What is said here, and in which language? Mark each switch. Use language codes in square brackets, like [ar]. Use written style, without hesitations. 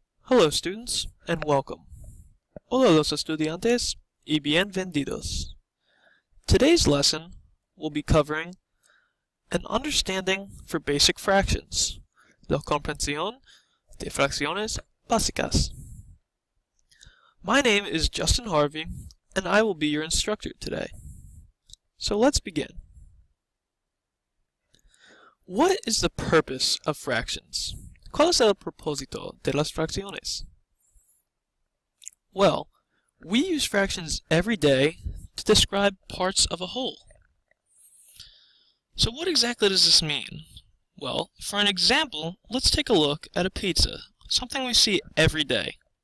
[en] Hello students, and welcome. [es] Hola los estudiantes y bienvenidos. [en] Today's lesson will be covering an understanding for basic fractions, [es] la comprensión de fracciones básicas. [en] My name is Justin Harvey, and I will be your instructor today. So let's begin. What is the purpose of fractions? [es] ¿Cuál es el propósito de las fracciones? [en] Well, we use fractions every day to describe parts of a whole. So what exactly does this mean? Well, for an example, let's take a look at a pizza, something we see every day.